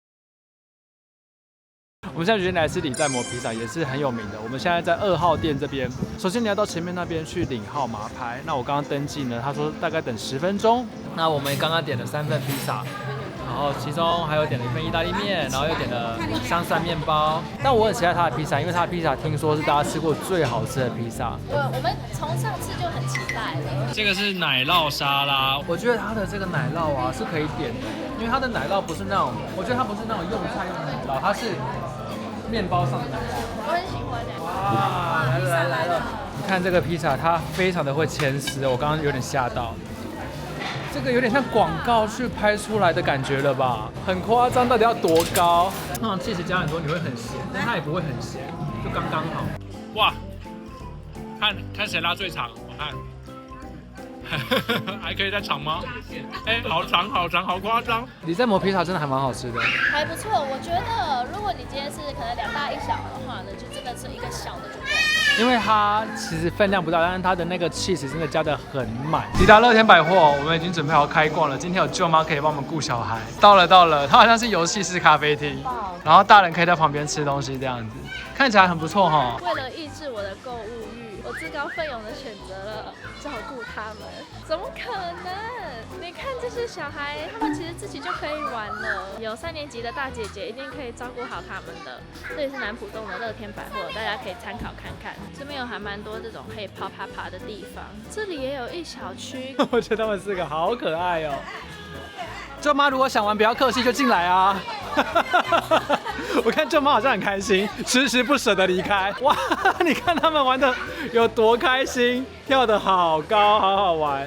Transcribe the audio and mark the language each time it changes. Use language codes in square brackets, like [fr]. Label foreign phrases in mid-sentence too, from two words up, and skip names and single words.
[zh] 我們現在決定來吃李在磨披薩，也是很有名的。我們現在在2號店這邊，首先你要到前面那邊去領號碼牌。那我剛剛登記呢，他說大概等10分鐘。那我們剛剛點了3份披薩， 然後其中還有點了一份意大利麵，然後又點了香蒜麵包。但我很期待它的披薩，因為它的披薩聽說是大家吃過最好吃的披薩。我们从上次就很期待了。這個是奶酪沙拉，我覺得它的這個奶酪啊是可以點的，因為它的奶酪不是那種，我覺得它不是那種用菜用的奶酪，它是麵包上的奶酪。我很喜歡的。哇，來了！你看這個披薩，它非常的會牽絲，我剛剛有點嚇到。這個有點像廣告去拍出來的感覺了吧？很誇張，到底要多高？通常起司加很多你會很鹹，但它也不會很鹹，就剛剛好。哇，看誰拉最長，我看。還可以再長嗎？哎，好長好長，好誇張！李在磨披薩真的還蠻好吃的，還不錯。我覺得如果你今天是可能2大1小的話呢，就真的是一個小的就夠了。因為它其實分量不大，但是它的那個 cheese 真的加得很滿。抵達樂天百貨，我們已經準備好開逛了。今天有舅媽可以幫我們顧小孩。到了，它好像是遊戲式咖啡廳，然後大人可以在旁邊吃東西這樣子，看起來很不錯哈。為了抑制我的購物慾，我自告奮勇的選擇了照顧他們。怎麼可能？你看這些小孩，他們其實自己就可以玩了。有3年級的大姐姐一定可以照顧好他們的。這裡是南浦洞的樂天百貨，大家可以參考看看。這邊有還蠻多這種可以爬的地方。這裡也有一小區，我覺得他們4個好可愛哦。舅媽如果想玩不要客氣就進來啊。我看舅媽好像很開心，遲遲不捨得離開。哇，你看他們玩的有多開心，跳得好高，好好玩。